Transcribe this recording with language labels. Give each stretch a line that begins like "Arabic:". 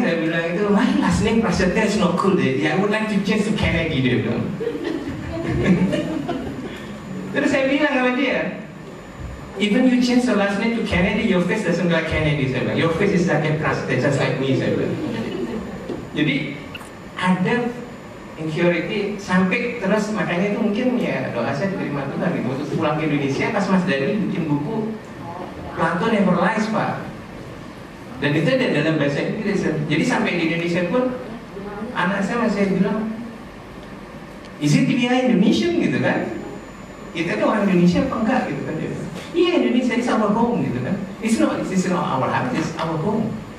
Indonesian: Saya bilang itu,
English: why last name Prasetya is not cool
Indonesian: deh.
English: I would like to change to Kennedy,
Indonesian: dia bilang. Terus saya bilang sama dia,
English: even you change the last name to Kennedy, your face doesn't look like Kennedy.
Indonesian: Saya bilang,
English: your face is like a Prasetya, just like me.
Indonesian: Saya bilang. Jadi ada insecurity sampai terus, makanya itu mungkin ya doa saya diterima Tuhan gitu. Waktu pulang ke Indonesia pas Mas Dhani bikin buku Plato Never Lies, Pak. Dan itu ada dalam bahasa Inggris. Jadi sampai di Indonesia pun anak saya masih bilang,
English: is it
Indonesian: dia Indonesian gitu kan? Kita tuh orang Indonesia apa enggak gitu kan? Iya,
English: Indonesia is our home
Indonesian: gitu kan?
English: It's not our house, it's our home.